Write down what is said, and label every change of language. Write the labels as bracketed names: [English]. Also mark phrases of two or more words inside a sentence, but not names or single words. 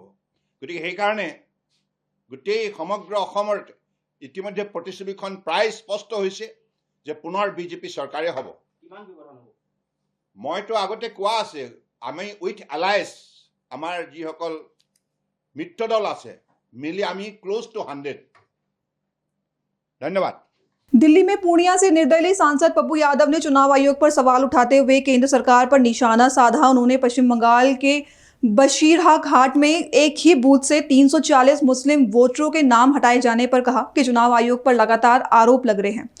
[Assamese] গতিকে সেইকাৰণে গোটেই সমগ্ৰ অসমৰ ইতিমধ্যে প্ৰতিচ্ছবিখন প্ৰায় স্পষ্ট হৈছে যে পুনৰ বিজেপি চৰকাৰে হ'ব। মইতো আগতে কোৱা আছে, আমি [English] with alliance [Assamese] আমাৰ যিসকল মিত্ৰ দল আছে মিলি আমি [English] close to [Assamese] 100। [Hindi] धन्यवाद। दिल्ली में पूर्णिया से निर्दलीय सांसद पप्पू यादव ने चुनाव आयोग पर सवाल उठाते हुए केंद्र सरकार पर निशाना साधा। उन्होंने पश्चिम बंगाल के बशीरहाट घाट में एक ही बूथ से 340 मुस्लिम वोटरों के नाम हटाए जाने पर कहा कि चुनाव आयोग पर लगातार आरोप लग रहे हैं।